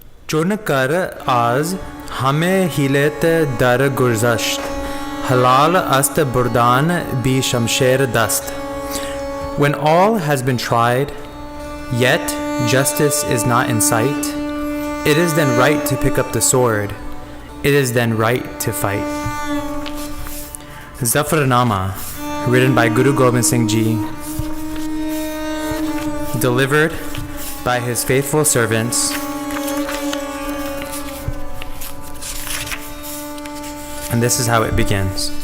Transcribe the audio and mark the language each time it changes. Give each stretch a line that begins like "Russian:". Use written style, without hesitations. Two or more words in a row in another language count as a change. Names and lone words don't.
Persian: چون کار از همه حیلت در گذشت حلال است بردن به شمشیر دست.
English: When all has been tried, yet justice is not in sight, it is then right to pick up the sword. It is then right to fight. Zafarnama, written by Guru Gobind Singh Ji, delivered by his faithful servants, and this is how it begins.